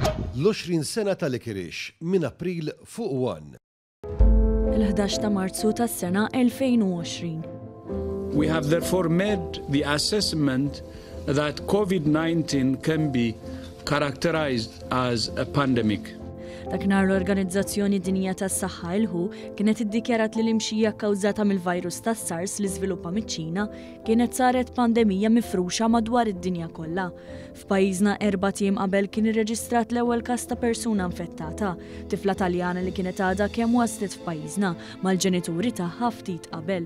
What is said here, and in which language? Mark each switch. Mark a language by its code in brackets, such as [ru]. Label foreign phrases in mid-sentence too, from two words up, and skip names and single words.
[mt] l-20 sena tal-Ikirix minn April fuq 1. Il-11 ta' Marzu tas-sena 2020. [en] We have therefore made the assessment that COVID-19 can be characterized as a pandemic. [mt] Daknar l-Organizzazzjoni Dinjija tas-Saħħa il-WHO kienet iddikjarat li l-imxija kkawżata mill-virus tas-SARS li żviluppa miċ-Ċina kienet saret pandemija mifruxa madwar id-dinja kollha. F'pajjiżna 4 tiem qabel kien irreġistrat l-ewwel każ ta' persuna infettata, tifla Taljana li kienet għadha kemm waslet f'pajjiżna mal-ġenituri tagħha ftit qabel.